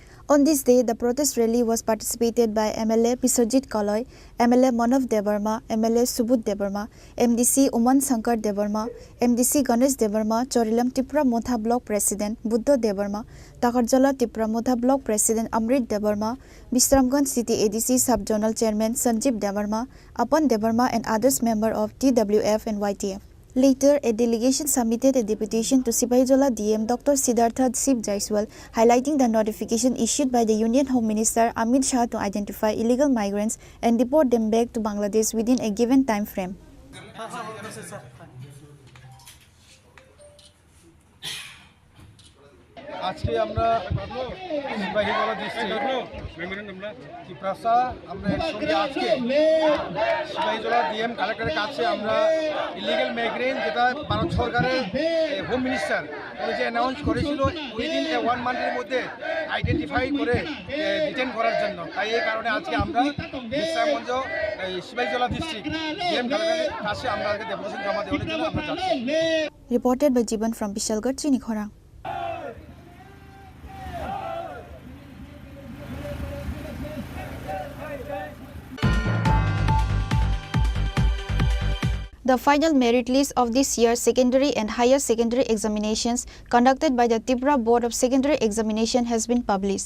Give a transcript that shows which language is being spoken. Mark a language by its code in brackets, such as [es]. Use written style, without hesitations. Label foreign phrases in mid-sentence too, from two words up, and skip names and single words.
[en] On this day, the protest rally was participated by MLA Biswajit Kaloi, MLA Manav Debarma, MLA Subut Debarma, MDC Uman Sankar Debarma, MDC Ganesh Debarma, Chorilam Tripura Motha Block President Buddha Debarma, Takarjala Tripura Motha Block President Amrit Debarma, Bisramganj City ADC Sub-Zonal Chairman Sanjeev Debarma, Apan Debarma and others member of TWF and YTF. Later, a delegation submitted a deputation to Sipaijola DM Dr. Siddhartha Sip Jaiswal, highlighting the notification issued by the Union Home Minister Amit Shah to identify illegal migrants and deport them back to Bangladesh within a given time frame. [bn] আজকে আমরা সিপাহীজলা ডিস্ট্রিক্ট ত্রিপুরা আমরা একসঙ্গে আজকে সিপাহীজলা [en] DM collector's [bn] কাছে আমরা [en] illegal migrant [bn] যেটা ভারত সরকারের [en] home minister [bn] উনি যে অ্যানাউন্স করেছিল [en] within 1 month's [bn] মধ্যে আইডেন্টিফাই করে ডিটেন করার জন্য, তাই এই কারণে আজকে আমরা বিশ্রামগঞ্জ সিপাহীজলা ডিস্ট্রিক্ট [en] DM collector's [bn] কাছে আমরা আজকে ডেপুটেশন জমা দেওয়ার জন্য আমরা যাচ্ছি। [en] Reported by Jiban from Bishalgarh, Chini Khorang. The final merit list of this year's secondary and higher secondary examinations conducted by the Tripura Board of Secondary Examination has been published.